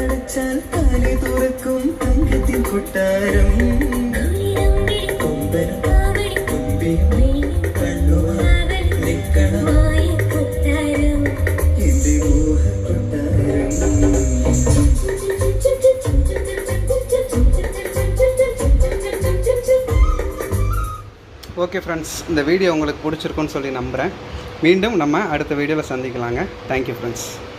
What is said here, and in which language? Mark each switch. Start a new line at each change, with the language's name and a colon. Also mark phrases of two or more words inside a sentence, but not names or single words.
Malayalam: വച്ചാൽ കാലി തുറക്കും തങ്കത്തിൻ കൊട്ടാരം കൊമ്പനും കൊമ്പിയും കണ്ണുമായി നിൽക്കണം എന്റെ മോഹ കൊട്ടാരം.
English: OK friends,
Tamil: இந்த வீடியோ உங்களுக்கு பிடிச்சிருக்குன்னு சொல்லி நம்புகிறேன். மீண்டும் நம்ம அடுத்த வீடியோவில் சந்திக்கலாங்க.
English: Thank you friends.